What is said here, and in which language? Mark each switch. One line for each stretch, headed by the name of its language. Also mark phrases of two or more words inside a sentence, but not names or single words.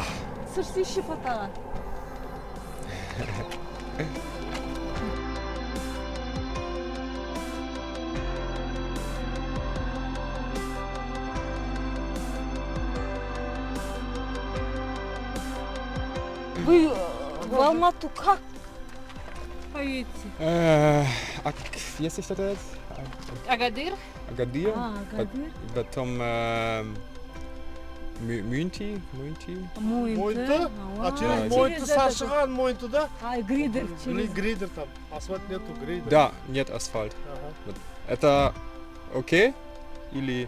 Russian: Слушай, еще хватало. Вы в Алмату как поедете?
German: Wie heißt das jetzt? Agadir? Agadir? Agadir.
Russian: Потом Мюнти. Мойнты, а через Мойнты Сашиган, Мойнты, да? А, гридер через... Грейдер там, асфальт нету, грейдер. Да, нет асфальт. Ага. Вот. Это окей? Или...